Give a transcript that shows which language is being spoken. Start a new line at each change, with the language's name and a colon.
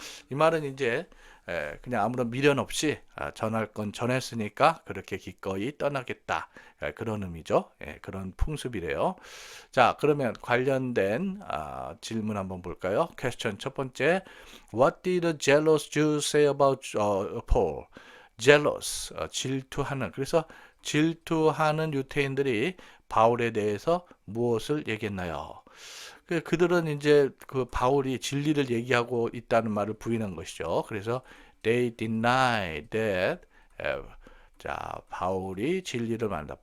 Korean: 이 말은 이제 그냥 아무런 미련 없이 전할 건 전했으니까 그렇게 기꺼이 떠나겠다. 그런 의미죠. 그런 풍습이래요. 자, 그러면 관련된 질문 한번 볼까요? 퀘스천 첫 번째.
English: What did the jealous Jews say about Paul?
Korean: jealous, 질투하는. 그래서 질투하는 유대인들이 바울에 대해서 무엇을 얘기했나요? 그들은 이제 그 바울이 진리를 얘기하고 있다는 말을 부인한 것이죠. 그래서
English: they deny that.
Korean: 자, 바울이 진리를 말한다.